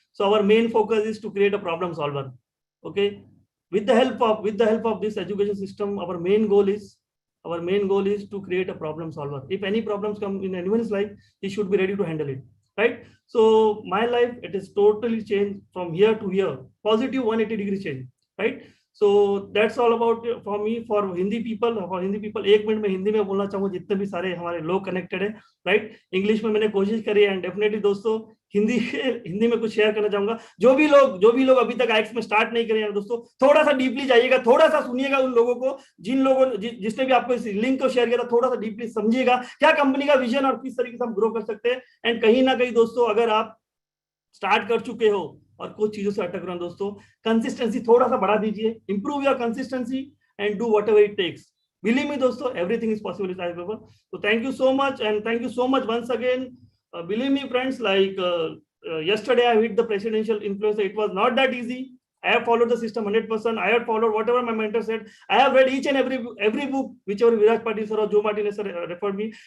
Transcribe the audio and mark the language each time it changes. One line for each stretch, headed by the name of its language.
English: So our main focus is to create a problem solver. Okay, with the help of this education system, our main goal is to create a problem solver. If any problems come in anyone's life, he should be ready to handle it, right? So my life, it is totally changed from here to here, positive 180-degree change, right? So that's all about for me. For Hindi people,
Hindi: एक minute में हिंदी में बोलना चाहूँगा जितने भी सारे हमारे लोग कनेक्टेड है, राइट. इंग्लिश में मैंने कोशिश करी है, एंड डेफिनेटली दोस्तों हिंदी में कुछ शेयर करना चाहूंगा. जो भी लोग अभी तक आईएक्स में स्टार्ट नहीं करे हैं दोस्तों, थोड़ा सा डीपली जाइएगा, थोड़ा सा सुनिएगा उन लोगों को, जिसने भी आपको इस लिंक को शेयर किया था, थोड़ा सा डीपली समझिएगा क्या कंपनी का विजन और किस तरीके से हम ग्रो कर सकते हैं. एंड कहीं ना कहीं दोस्तों अगर आप स्टार्ट कर चुके हो और कुछ चीजों से अटक रहे हो दोस्तों, कंसिस्टेंसी थोड़ा सा बढ़ा दीजिए,
English: Improve your consistency and do whatever it takes. Believe me दोस्तों, everything is possible with iXglobal. So thank you so much, and thank you so much once again. Believe me friends, like yesterday I hit the presidential influencer. It was not that easy. I have followed the system 100%. I have followed whatever my mentor said. I have read each and every book whichever Viraj Patil sir or Joe Martinez sir referred me.